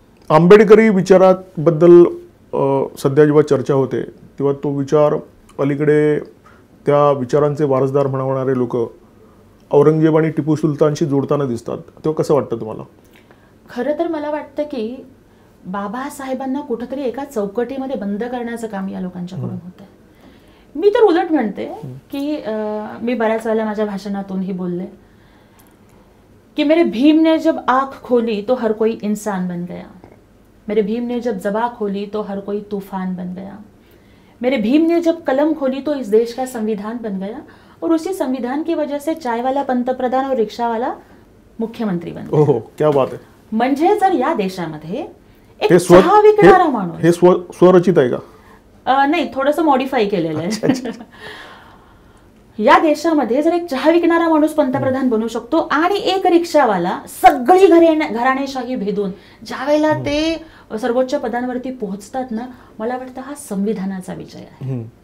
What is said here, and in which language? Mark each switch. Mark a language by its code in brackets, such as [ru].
[mr] आंबेडकरी विचाराबद्दल सध्या जेव्हा चर्चा होते तेव्हा तो विचार अलीकडे त्या विचारांचे वारसदार म्हणवणारे लोक औरंगजेब आणि टिपू सुलतानशी जोडताना दिसतात, तेव्हा कसं वाटतं तुम्हाला? खरं तर मला वाटतं की बाबासाहेबांना कुठंतरी एका चौकटीमध्ये बंद करण्याचं काम या लोकांच्याकडून होतंय. मी तर उलट म्हणते की मी बऱ्याच वेळेला माझ्या भाषणातूनही बोलले कि [hi] मेरे भीम ने जब आंख खोली तो हर कोई इंसान बन गया, मेरे भीम ने जब ज़बां खोली तो हर कोई तूफान बन गया, मेरे भीम ने जब कलम खोली तो इस देश का संविधान बन गया, और उसी संविधान की वजह से चाय वाला पंतप्रधान और रिक्षा वाला मुख्यमंत्री बन गया. [mr] ओहो, [hi] क्या बात [mr] आहे. म्हणजे जर या देशामध्ये एक हे चहा विकणारा माणूस, हे स्वरचित आहे का? नाही, थोडंसं मॉडिफाय केलेलं आहे. या देशामध्ये जर एक चहा विकणारा माणूस पंतप्रधान बनू शकतो आणि एक रिक्षावाला सगळी घराणेशाही भेदून ज्यावेळेला ते सर्वोच्च पदांवरती पोहोचतात ना, मला वाटतं हा संविधानाचा विजय आहे.